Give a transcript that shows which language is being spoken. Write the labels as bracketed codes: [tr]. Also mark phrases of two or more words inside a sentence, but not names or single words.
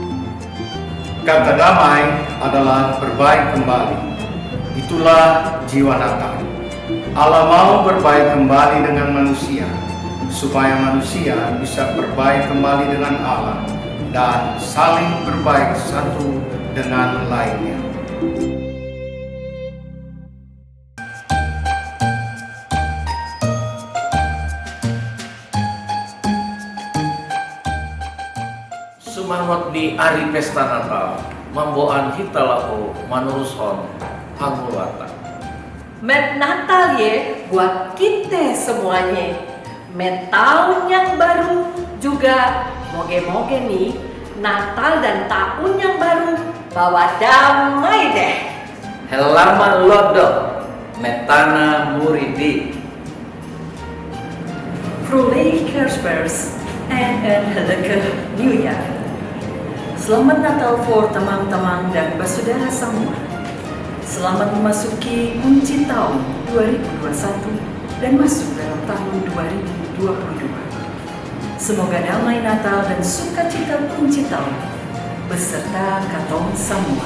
[id] Kata damai adalah berbaik kembali. Itulah jiwa Natal. Allah mau berbaik kembali dengan manusia, supaya manusia bisa berbaik kembali dengan Allah dan saling berbaik satu dengan lainnya. [bbc] Sumangot ni Ari Pesta Natal, mamboan hitalahu manuruson hangulata. [id] Met Natal ye buat kita semuanya. Met tahun yang baru juga moge-moge nih Natal dan tahun yang baru bawa damai deh. Helaman lodo metana muridi. [nl] Vrolijk Kerstfeest and Gelukkig Nieuwjaar. [id] Selamat Natal for teman-teman dan bersaudara semua. Selamat memasuki kunci tahun 2021 dan masuk dalam tahun 2022. Semoga damai Natal dan sukacita kunci tahun beserta katong semua.